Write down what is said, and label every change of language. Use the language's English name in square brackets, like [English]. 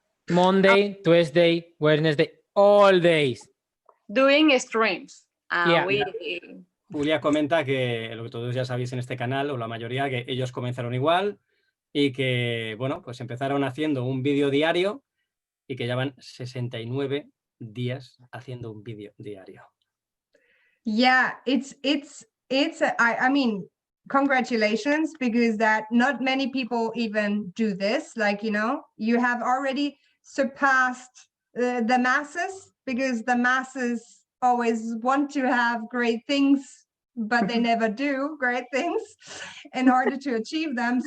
[English] Monday, Tuesday, Wednesday, all days. Doing streams. Yeah. [Spanish] Julia comenta que lo que todos ya sabéis en este canal, o la mayoría, que ellos comenzaron igual y que, bueno, pues empezaron haciendo un vídeo diario y que llevan 69 días haciendo un vídeo diario. [English] Yeah, I mean, congratulations, because that not many people even do this. Like, you know, you have already surpassed the masses, because the masses always want to have great things, but they never do great things in order to achieve them.